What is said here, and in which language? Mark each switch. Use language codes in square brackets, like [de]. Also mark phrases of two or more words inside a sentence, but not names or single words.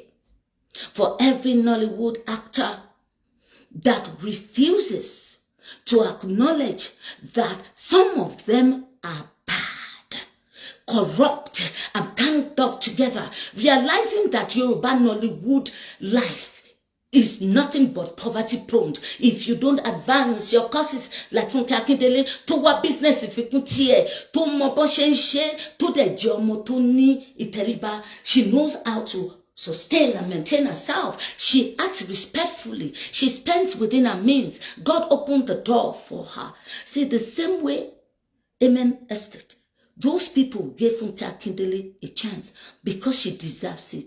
[en] For every Nollywood actor that refuses to acknowledge that some of them are bad, corrupt, and ganged up together, realizing that Yoruba Nollywood life is nothing but poverty prone. If you don't advance your courses like Funke Akindele, to what business if you could [yo] to mo bo se nse, to de je omo to ni ìtẹríba, [en] she knows how to sustain and maintain herself. She acts respectfully. She spends within her means. God opened the door for her. See, the same way Amen Estate, those people gave Funke Akindele a chance because she deserves it.